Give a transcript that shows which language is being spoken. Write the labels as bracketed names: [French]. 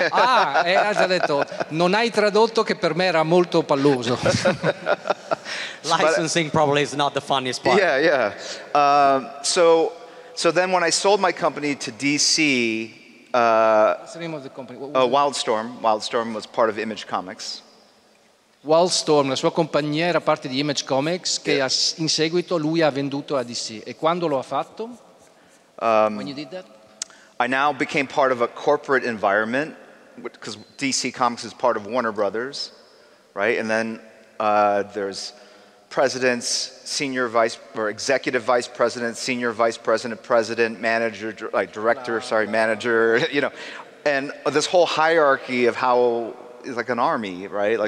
[Italian] Ha già detto, non hai tradotto che per me era molto palloso. [English] Licensing probably is not the funniest part. Yeah. So then when I sold my company to DC, What's the name of the company? Wildstorm. Wildstorm was part of Image Comics. [Italian] Wildstorm, la sua compagnia era parte di Image Comics che in seguito lui ha venduto a DC. E quando lo ha fatto? [English] When you did that? I now became part of a corporate environment because DC Comics is part of Warner Brothers, right? And then there's presidents, senior vice or executive vice president, senior vice president, president, manager, manager, you know, and this whole hierarchy of how it's like an army, right?